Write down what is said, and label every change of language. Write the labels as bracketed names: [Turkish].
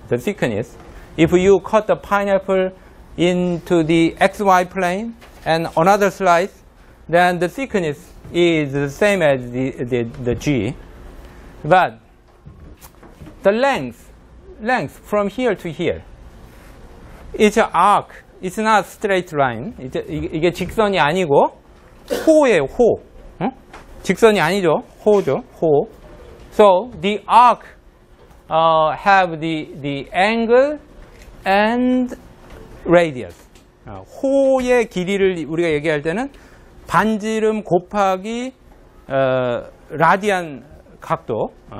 [English] The thickness, if you cut the pineapple into the XY plane and another slice, then the thickness is the same as the G. But the length from here to here, it's an arc. It's not straight line. [Korean] 이게 직선이 아니고 호예요, 호. 직선이 아니죠. 호죠, 호. [English] So the arc have the angle and radius. [Korean] 호의 길이를 우리가 얘기할 때는 반지름 곱하기 라디안 각도.